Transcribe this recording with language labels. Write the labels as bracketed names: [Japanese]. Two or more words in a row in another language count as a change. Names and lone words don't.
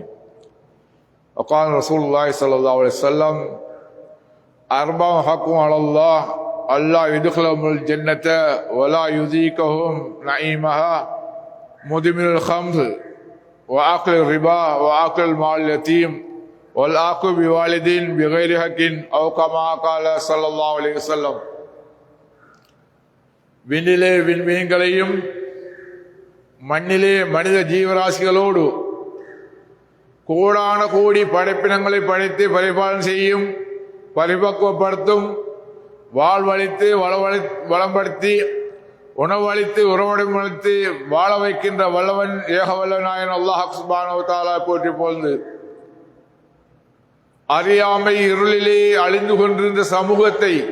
[Arabic] وقال رسول الله صلى الله عليه وسلم: أربع حق على الله ألا يدخلهم الجنة ولا يذيقهم نعيمها: مدمن الخمر وأكل الربا وأكل المال اليتيم والعاق بوالدين بغير حق أو كما قال صلى الله عليه وسلم. [Tamil] விண்ணிலே விண்மீன்களையும் மண்ணிலே மனித ஜீவராசிகளோடு கோடான கோடி படைப்பினங்களை படைத்து பரிபாலனை செய்யும், பரிபக்குவப்படுத்தும், வாழ்வழித்து வளம்படுத்தி உணவளித்து உறவடைமளித்து வாழ வைக்கின்ற வல்லவன் ஏகவல்ல நாயன் [Arabic] الله سبحانه وتعالى [Tamil] போற்றி போழ்ந்து, அறியாமை இருளிலே அழிந்து கொண்டிருந்த சமூகத்தை